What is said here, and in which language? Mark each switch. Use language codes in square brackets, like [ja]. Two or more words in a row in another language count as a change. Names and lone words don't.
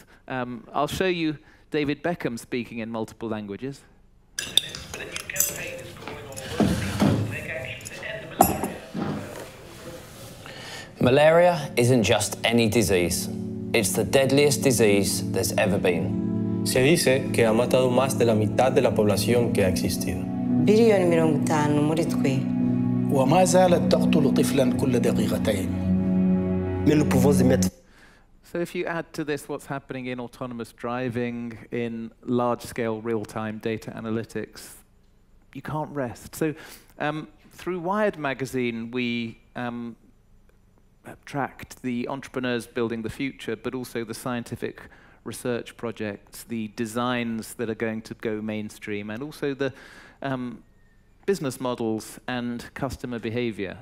[en] I'll show you David Beckham speaking in multiple languages. Malaria isn't just any disease. It's the deadliest disease there's ever been. [es] Se dice que ha matado más de la mitad de la población que ha existido. [ar] وما زالت تقتل طفلا كل دقيقتين. [en] So if you add to this what's happening in autonomous driving, in large-scale real-time data analytics, you can't rest. So through Wired magazine, we tracked the entrepreneurs building the future, but also the scientific research projects, the designs that are going to go mainstream, and also the business models and customer behavior.